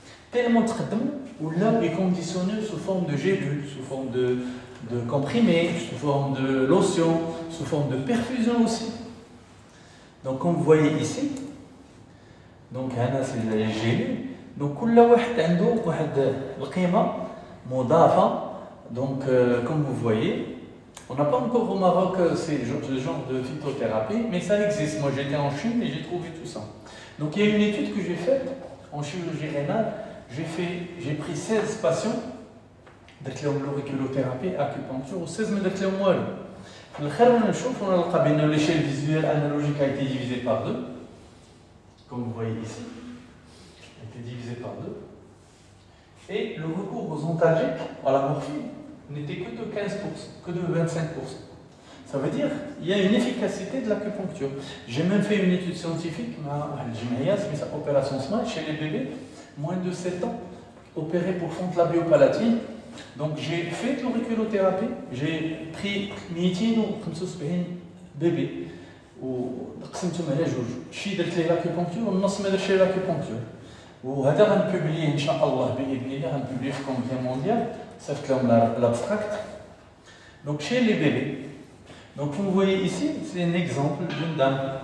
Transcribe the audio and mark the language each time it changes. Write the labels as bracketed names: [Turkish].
[French] Tellement traitement où là est conditionné sous forme de gélules, sous forme de comprimés, sous forme de lotion, sous forme de perfusion aussi. Donc comme vous voyez ici, donc c'est les gélules. [Arabic] Donc كل واحد عنده واحد القيمة مضافة. [French] Donc comme vous voyez, on n'a pas encore au Maroc ce genre de phytothérapie, mais ça existe. Moi j'étais en Chine et j'ai trouvé tout ça. Donc il y a une étude que j'ai faite en chirurgie rénale. J'ai pris 16 patients, [Arabic] درت لهم [French] l'auriculothérapie, acupuncture, [Arabic] و 16 ما درت لهم والو. في الاخر وانا نشوف ونلقى بان [French] l'échelle visuelle analogique a été divisée par 2, comme vous voyez ici, a été divisée par 2. Et le recours aux antalgiques, à la morphine, n'était que de 15%, que de 25%. Ça veut dire qu'il y a une efficacité de l'acupuncture. J'ai même fait une étude scientifique, mais opération SMILE chez les bébés, moins de 7 ans, opérés pour fente labiopalatine. Donc j'ai fait de l'auriculothérapie, j'ai pris 275 bébés [Arabic] وقسمتهم على جوج، شي درت ليه لاكيبونكتور والنص ما درتش ليه لاكيبونكتور. وهذا غنبوبليه ان شاء الله باذن الله، غنبوبليه في كونغري مونديال، صيفط لهم l'abstract. [French] Donc chez les bébés. Donc vous voyez ici, c'est un exemple d'une dame.